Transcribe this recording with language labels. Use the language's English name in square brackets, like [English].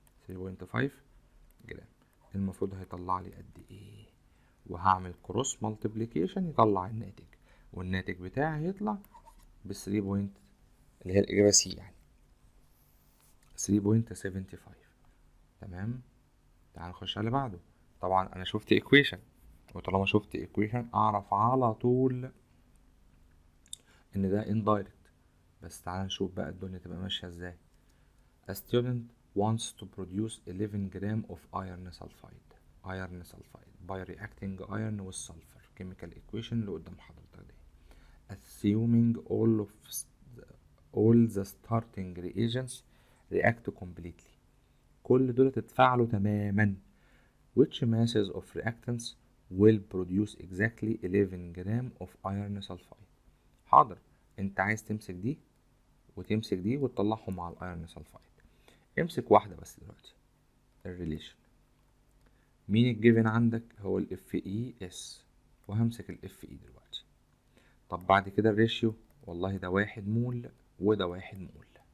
[Arabic] 3.5 جرام المفروض هيطلع لي قد ايه؟ وهعمل كروس مالتيبليكيشن يطلع الناتج، والناتج بتاعي هيطلع ب 3 بوينت اللي هي الاجابه سي، يعني 3.75. تمام. تعال نخش على اللي بعده. طبعا انا شفت ايكويشن، وطالما شفت ايكويشن اعرف على طول ان ده indirect. بس تعال نشوف بقى الدنيا تبقى ماشيه ازاي. [English] A student wants to produce 11 gram of iron sulfide by reacting iron with sulfur. [Arabic] chemical equation اللي قدام حضرتك دي. [English] Assuming all the starting reagents react completely. [Arabic] كل دول تتفاعلوا تماما. [English] Which masses of reactants will produce exactly 11 gram of iron sulfide. [Arabic] حاضر، انت عايز تمسك دي وتمسك دي وتطلعهم مع الايرن سلفايد. امسك واحدة بس دلوقتي، الريليشن. مين الجيفن عندك؟ هو الاف اي اس، وهمسك الاف اي دلوقتي. طب بعد كده الريشيو، والله ده 1 مول وده 1 مول.